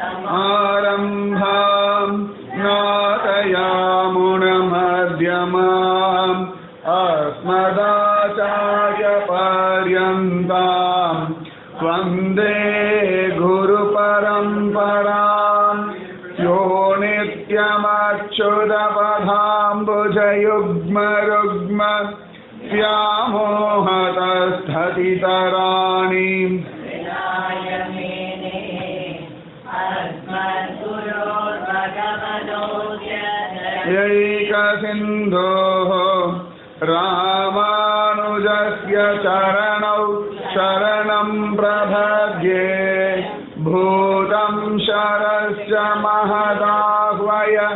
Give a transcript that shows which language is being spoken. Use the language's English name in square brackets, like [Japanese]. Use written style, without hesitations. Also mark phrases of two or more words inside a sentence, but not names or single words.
[Sanskrit] आरम्भाम् नाथयामुनमध्यमाम् अस्मदाचार्य पर्यन्ताम् वन्दे गुरु परम्पराम् यो நித்யமச்சுதபதாம்புஜயுக்மருக்ம व्यामोहतस्थतितराणि यैकसिन्धोः रामानुजस्य चरणौ शरणं प्रपद्ये भूतं शरस्य महदाह्वय